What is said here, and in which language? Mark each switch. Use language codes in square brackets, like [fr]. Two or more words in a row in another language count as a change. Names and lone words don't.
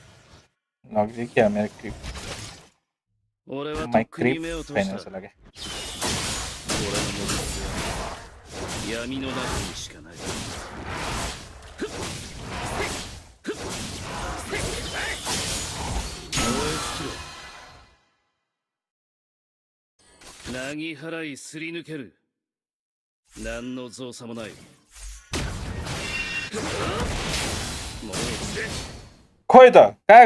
[ne] लग्यो क्या मेरो क्रिप [en] my creep [ne] छैन जस्तो लाग्यो [ja] 闇の中にしかない。なぎ払いすり抜ける。何の造作もない。 [ne] खोइ त कहाँ